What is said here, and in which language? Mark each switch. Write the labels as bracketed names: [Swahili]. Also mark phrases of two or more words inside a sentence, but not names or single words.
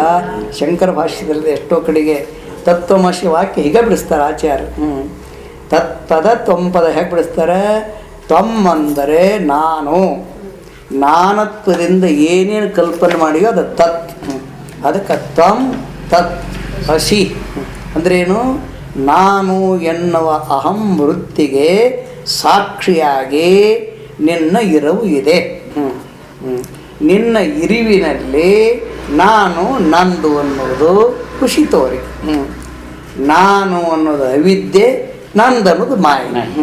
[Kannada] ಶಂಕರ ಭಾಷ್ಯದಲ್ಲಿ ಎಷ್ಟೋ ಕಡೆಗೆ ತತ್ವಮಸಿ ವಾಕ್ಯ ಹೀಗೆ ಬಿಡಿಸ್ತಾರೆ ಆಚಾರ್ಯ. ತತ್ಪದ ತ್ವಂಪದ ಹೇಗೆ ಬಿಡಿಸ್ತಾರೆ? ತ್ವಂ ಅಂದರೆ ನಾನು, ನಾನತ್ವದಿಂದ ಏನೇನು ಕಲ್ಪನೆ ಮಾಡಿಯೋ ಅದು ತತ್. ಅದಕ್ಕೆ [Sanskrit] ತ್ವಂ ತತ್ ಅಸಿ [Kannada] ಅಂದ್ರೇನು? ನಾನು ಎನ್ನುವ ಅಹಂ ವೃತ್ತಿಗೆ ಸಾಕ್ಷಿಯಾಗಿ ನಿನ್ನ ಇರವು ಇದೆ. ನಿನ್ನ ಇರಿವಿನಲ್ಲಿ ನಾನು ನಂದು ಅನ್ನೋದು ಖುಷಿ ತೋರಿ. ನಾನು ಅನ್ನೋದು ಅವಿದ್ಯೆ, ನಂದು ಅನ್ನೋದು ಮಾಯ.